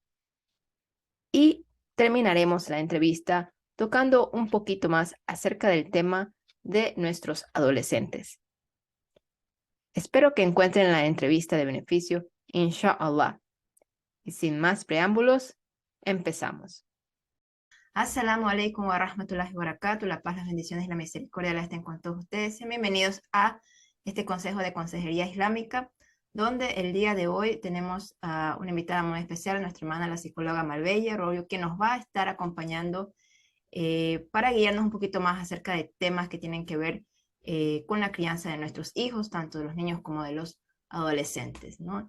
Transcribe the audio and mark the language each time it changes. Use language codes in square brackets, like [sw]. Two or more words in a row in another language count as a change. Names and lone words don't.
[es] Y terminaremos la entrevista tocando un poquito más acerca del tema de nuestros adolescentes. Espero que encuentren la entrevista de beneficio, inshallah. Y sin más preámbulos, empezamos. [ar] السلام عليكم ورحمة الله وبركاته. [es] La paz, las bendiciones y la misericordia la estén con todos ustedes. Sean bienvenidos a este consejo de Consejería Islámica, donde el día de hoy tenemos a una invitada muy especial, nuestra hermana la psicóloga Malveyi Arroyo, que nos va a estar acompañando para guiarnos un poquito más acerca de temas que tienen que ver con la crianza de nuestros hijos, tanto de los niños como de los adolescentes, ¿no?